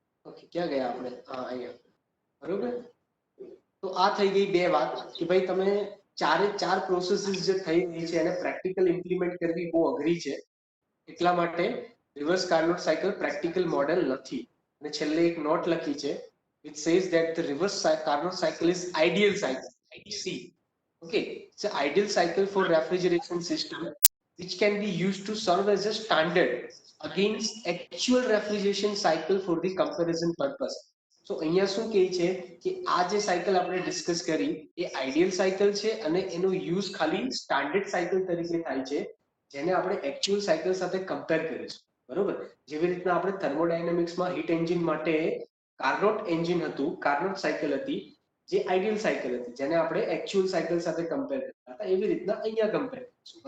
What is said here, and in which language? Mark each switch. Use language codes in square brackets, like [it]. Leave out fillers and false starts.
[gu] Okay, ક્યાં ગયા આપણે? હા, અહીંયા. બરોબર. તો આ થઈ ગઈ બે વાત કે ભાઈ તમે ચારે ચાર પ્રોસેસીસ જે થઈ રહી છે એને પ્રેક્ટિકલ ઇમ્પ્લિમેન્ટ કરવી બહુ અઘરી છે, એટલા માટે reverse Carnot cycle practical model નથી. અને છેલ્લે એક નોટ લખી છે [en] which says that the reverse Carnot cycle is ideal cycle, IC. Okay, it's an ideal cycle for refrigeration system which can be used to serve as a standard against actual refrigeration cycle for the comparison purpose. [gu] So અહીંયા શું કહે છે કે આ જે cycle આપણે discuss કરી એ ideal cycle છે અને એનો યુઝ ખાલી સ્ટાન્ડર્ડ સાયકલ તરીકે થાય છે, જેને આપણે એકચ્યુઅલ સાયકલ સાથે કમ્પેર કરીશું. બરોબર, જેવી રીતના આપણે થર્મોડાયનેમિક્સમાં હીટ એન્જિન માટે કાર્નોટ એન્જિન હતું, કાર્નોટ સાયકલ હતી, જે આઈડિયલ સાયકલ હતી, જેને આપણે એકચ્યુઅલ સાયકલ સાથે કમ્પેર કરતા હતા, એવી રીતના અહીંયા કમ્પેર કરીશું.